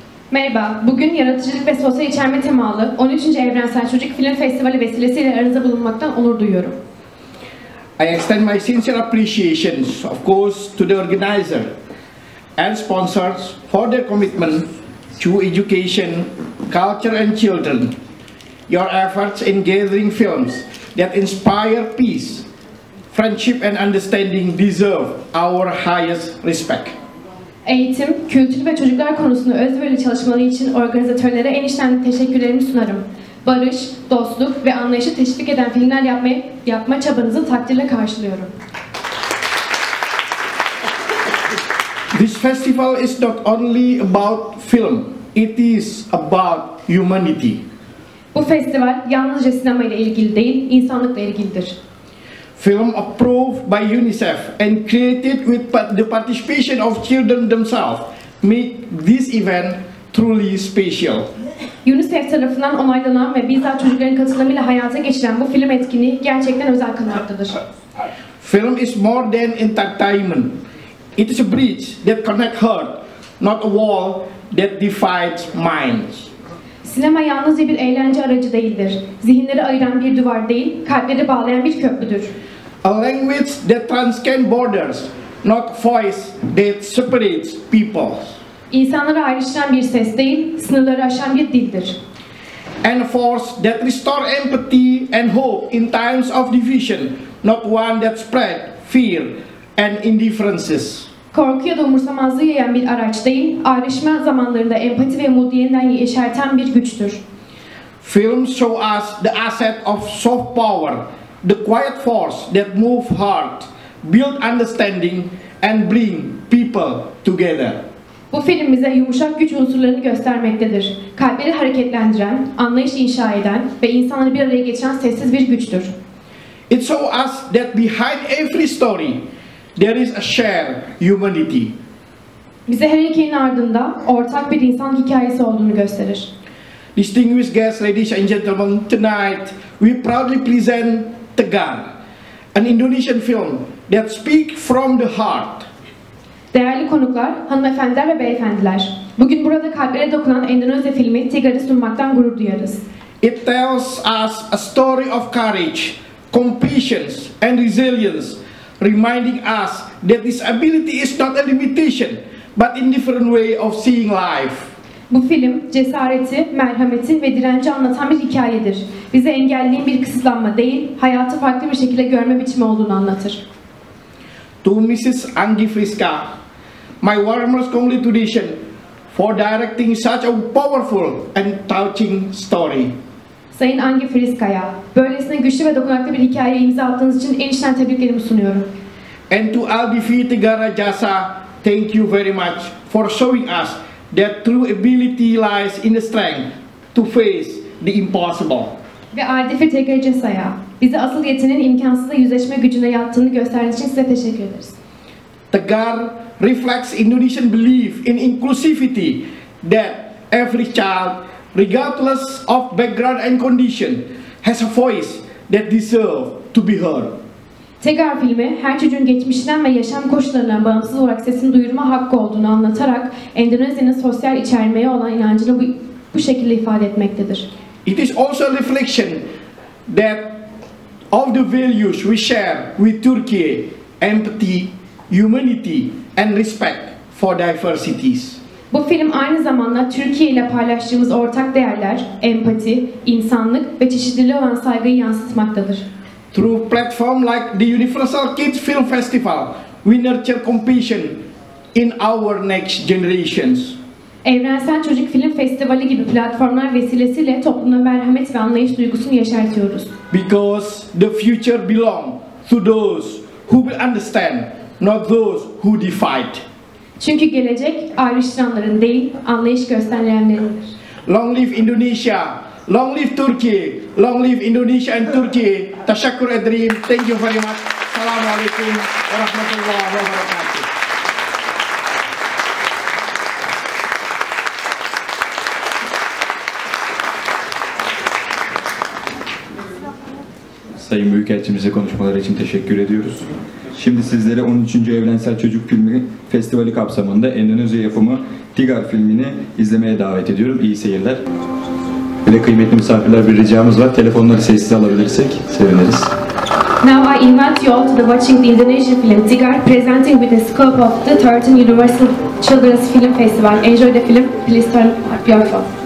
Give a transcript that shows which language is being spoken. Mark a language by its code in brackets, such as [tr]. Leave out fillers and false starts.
[tr] Merhaba, bugün yaratıcılık ve sosyal içerme temalı 13. Evrensel Çocuk Film Festivali vesilesiyle aranızda bulunmaktan onur duyuyorum. [en] I extend my sincere appreciations, of course, to the organizer and sponsors for their commitment to education, culture and children. Your efforts in gathering films that inspire peace, friendship and understanding deserve our highest respect. [tr] Eğitim, kültür ve çocuklar konusunda özverili çalışmaları için organizatörlere en içten teşekkürlerimi sunarım. Barış, dostluk ve anlayışı teşvik eden filmler yapma çabanızı takdirle karşılıyorum. [en] This festival is not only about film, it is about humanity. [tr] Bu festival yalnızca sinema ile ilgili değil, insanlıkla ilgilidir. [en] Film approved by UNICEF and created with the participation of children themselves make this event truly special. [tr] UNICEF tarafından onaylanan ve bizzat çocukların katılımıyla hayata geçiren bu film etkinliği gerçekten özel kılmaktadır. [en] Film is more than entertainment. It is a bridge that connects heart, not a wall that divides minds. [tr] Sinema yalnızca bir eğlence aracı değildir. Zihinleri ayıran bir duvar değil, kalpleri bağlayan bir köprüdür. [en] A language that transcends borders, not voice that separates people. [tr] İnsanları ayrıştıran bir ses değil, sınırları aşan bir dildir. [en] And a force that restores empathy and hope in times of division, not one that spreads fear and indifferences. [tr] Korku ya da umursamazlığı yayan bir araç değil, ayrışma zamanlarında empati ve umudu yeniden yeşerten bir güçtür. [en] Films show us the asset of soft power, the quiet force that moves heart, build understanding and bring people together. [tr] Bu film bize yumuşak güç unsurlarını göstermektedir. Kalpleri hareketlendiren, anlayış inşa eden ve insanları bir araya getiren sessiz bir güçtür. [en] It shows us that behind every story there is a shared humanity. [tr] Bize her hikayenin ardında ortak bir insan hikayesi olduğunu gösterir. [en] Distinguished guests, ladies and gentlemen, tonight we proudly present Tegar, an Indonesian film that speaks from the heart. [tr] Değerli konuklar, hanımefendiler ve beyefendiler, bugün burada kalplere dokunan Endonezya filmi Tegar'ı sunmaktan gurur duyarız. [en] It tells us a story of courage, compassion and resilience, reminding us that disability is not a limitation, but a different way of seeing life. [tr] Bu film, cesareti, merhameti ve direnci anlatan bir hikayedir. Bize engelliğin bir kısıtlanma değil, hayatı farklı bir şekilde görme biçimi olduğunu anlatır. [en] To Mrs. Angi Friska, my warmest congratulations for directing such a powerful and touching story. [tr] Sayın Angi Friska'ya, böylesine güçlü ve dokunaklı bir hikayeye imza attığınız için en içten tebriklerimi sunuyorum. [en] And to Aldivi Tegara Jasa, thank you very much for showing us that true ability lies in the strength to face the impossible. [tr] Ve Aldivi Tegara Jasa'ya, bize asıl yeteneğin imkansızla yüzleşme gücüne yattığını gösterdiğiniz için size teşekkür ederiz. [en] Tegar reflects Indonesian belief in inclusivity, that every child, regardless of background and condition, has a voice that deserves to be heard. [tr] Tegar filmi, her çocuğun geçmişinden ve yaşam koşullarından bağımsız olarak sesini duyurma hakkı olduğunu anlatarak Endonezya'nın sosyal içermeye olan inancını bu şekilde ifade etmektedir. [en] It is also a reflection that of the values we share with Turkey, empathy, humanity and respect for diversities. [tr] Bu film aynı zamanda Türkiye ile paylaştığımız ortak değerler, empati, insanlık ve çeşitliliğe olan saygıyı yansıtmaktadır. [en] Through platforms like the Universal Kids Film Festival, we nurture compassion, in our next generations. [tr] Evrensel Çocuk Film Festivali gibi platformlar vesilesiyle toplumda merhamet ve anlayış duygusunu yaşatıyoruz. [en] Because the future belongs to those who will understand, not those who divide. [tr] Çünkü gelecek ayrıştıranların değil, anlayış gösterenlerindir. [en] Long live Indonesia, long live Turkey, long live Indonesia and Turkey. [tr] Tashakkur Edrim, [en] thank you very much. [ar] Assalamualaikum warahmatullahi wabarakatuh. [tr] Sayın Büyükelçimize konuşmaları için teşekkür ediyoruz. Şimdi sizlere 13. Evrensel Çocuk Filmi Festivali kapsamında Endonezya yapımı Tigar filmini izlemeye davet ediyorum. İyi seyirler. Ve kıymetli misafirler, bir ricamız var. Telefonları sessiz alabilirsek seviniriz. [en] Now I invite you all to the watching the Indonesian film Tigar, presenting with the scope of the 13th Universal Children's Film Festival. Enjoy the film. Please turn up your phone.